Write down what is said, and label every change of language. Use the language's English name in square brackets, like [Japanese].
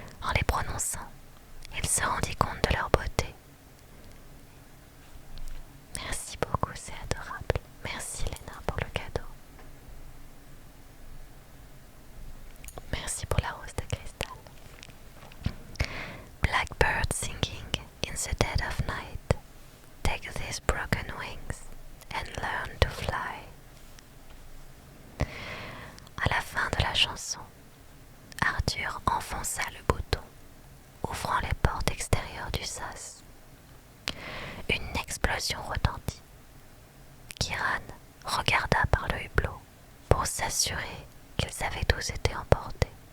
[French] En les prononçant, il se rendit compte de leur beauté. Merci beaucoup, c'est adorable. Merci Léna pour le cadeau. Merci pour la rose de cristal. [English] Blackbird singing in the dead of night, take these broken wings and learn to fly. [French] À la fin de la chanson, Arthur enfonça le bouton, ouvrant les portes extérieures du sas. Une explosion retentit. Kieran regarda par le hublot pour s'assurer qu'ils avaient tous été emportés.